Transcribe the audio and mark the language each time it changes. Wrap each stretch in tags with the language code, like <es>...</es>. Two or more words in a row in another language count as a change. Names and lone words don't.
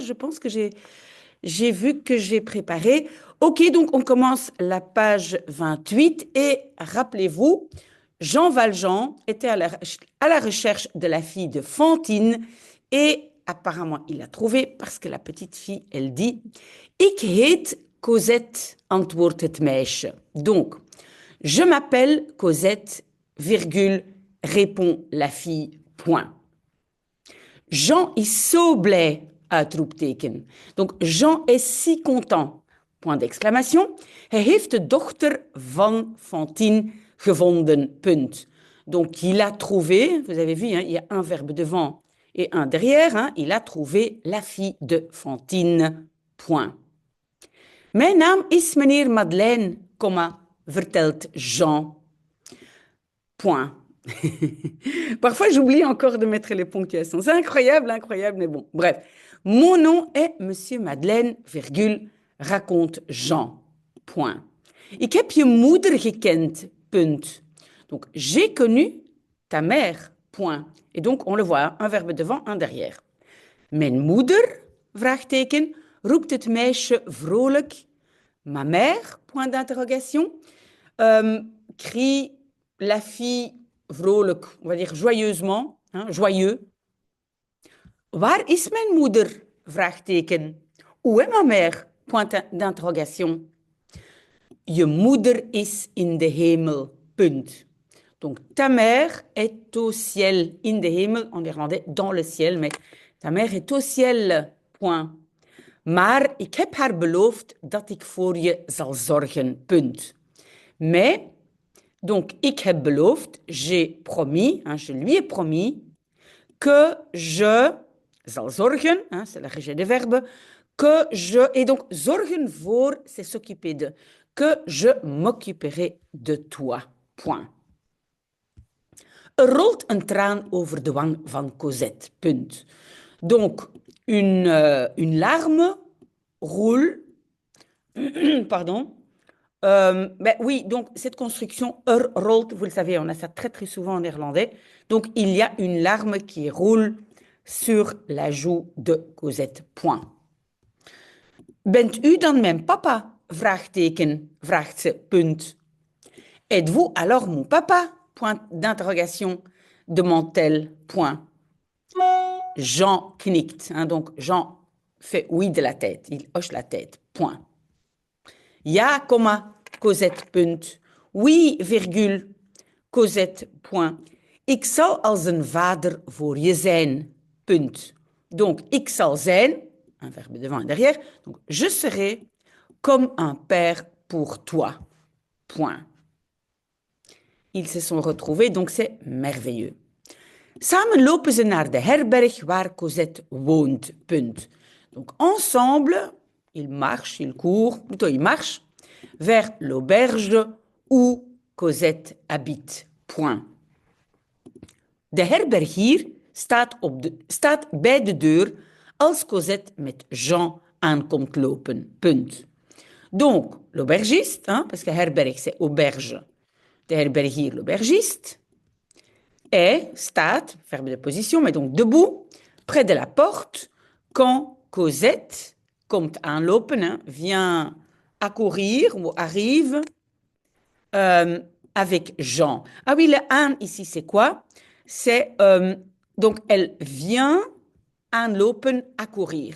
<fr>Je pense que j'ai vu que j'ai préparé. OK, donc on commence la page 28 et rappelez-vous, Jean Valjean était à la recherche de la fille de Fantine et apparemment il l'a trouvée parce que la petite fille, elle dit</fr> <nl>Ik heet Cosette, antwoordt het meisje.</nl> <fr>Donc, je m'appelle Cosette, virgule, répond la fille, point.</fr> <nl>Jean is zo blij, uitroepteken.</nl> <fr>Donc Jean est si content, point d'exclamation.</fr> <nl>Hij heeft de dochter van Fantine gevonden, punt.</nl> <fr>Donc il a trouvé, vous avez vu, hein, il y a un verbe devant et un derrière, hein, il a trouvé la fille de Fantine, point.</fr> <nl>Mijn naam is meneer Madeleine, comma, vertelt Jean, point.</nl> <fr>Parfois, j'oublie encore de mettre les ponctuations. C'est incroyable, incroyable, mais bon, bref. Mon nom est Monsieur Madeleine, virgule, raconte Jean. Point.</fr> <nl>Ik heb je moeder gekend, punt.</nl> <fr>Donc, j'ai connu ta mère, point. Et donc, on le voit, un verbe devant, un derrière.</fr> <nl>Mijn moeder, vraagteken, roept het meisje vrolijk.</nl> <fr>Ma mère, point d'interrogation, crie la fille vrolijk, on va dire joyeusement, hein, joyeux.</fr> <nl>Waar is mijn moeder? Vraagteken.</nl> <fr>Où est ma mère? Point d'interrogation.</fr> <nl>Je moeder is in de hemel. Punt.</nl> <fr>Donc, ta mère est au ciel.</fr> <nl>In de hemel,</nl> <fr>en néerlandais, dans le ciel, mais ta mère est au ciel. Point.</fr> <nl>Maar ik heb haar beloofd dat ik voor je zal zorgen. Punt.</nl> <fr>Mais, donc,</fr> <nl>ik heb beloofd,</nl> <fr>j'ai promis, hein, je lui ai promis, que</fr> <nl>je zal zorgen,</nl> <fr>hein, c'est la rejet des verbes, que je, et donc,</fr> <nl>zorgen voor,</nl> <fr>c'est s'occuper de, que je m'occuperai de toi. Point.</fr> <nl>Er rolt een traan over de wang van Cosette. Punt.</nl> <fr>Donc, une larme roule, pardon. Ben oui, donc cette construction rolt, vous le savez, on a ça très très souvent en néerlandais. Donc, il y a une larme qui roule sur la joue de Cosette. Point.</fr> <nl>Bent u dan mijn papa? Vraagteken, vraagt ze, punt.</nl> <fr>Êtes-vous alors mon papa? Point d'interrogation, demande-t-elle, point. Jean knikt, hein, donc Jean fait oui de la tête, il hoche la tête, point.</fr> <nl>Ja, comma, Cosette, punt.</nl> <fr>Oui, virgule, Cosette, point.</fr> <nl>Ik zal als een vader voor je zijn, punt. Donc, ik zal zijn,</nl> <fr>un verbe devant et derrière, donc je serai comme un père pour toi, point. Ils se sont retrouvés, donc c'est merveilleux.</fr> <nl>Samen lopen ze naar de herberg waar Cosette woont, punt.</nl> <fr>Donc ensemble, ils marchent, ils courent, plutôt ils marchent vers l'auberge où Cosette habite, point.</fr> <nl>De herberg hier staat bij de deur als Cosette met Jean aankomt lopen, punt.</nl> <fr>Donc, l'aubergiste, hein, parce que herberg c'est auberge,</fr> <nl>de herberg hier l'aubergiste, staat,</nl> <fr>verbe de position, mais donc debout, près de la porte, quand Cosette</fr> <nl>komt aanlopen,</nl> <fr>hein, vient accourir ou arrive avec Jean. Ah oui, le aan ici, c'est quoi? C'est, donc, elle vient aanlopen, accourir.</fr>